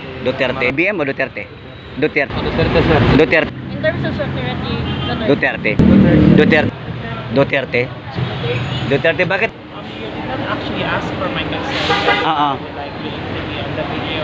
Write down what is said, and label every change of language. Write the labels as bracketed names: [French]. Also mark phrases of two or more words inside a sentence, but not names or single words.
[Filipino] Duterte. BBM o Duterte? Duterte. Duterte, sir. Duterte. [English] In terms of security, [Filipino] Duterte. Duterte. Duterte. Duterte, bakit? [English] You did not actually ask for my consent. Like willing to be on the video.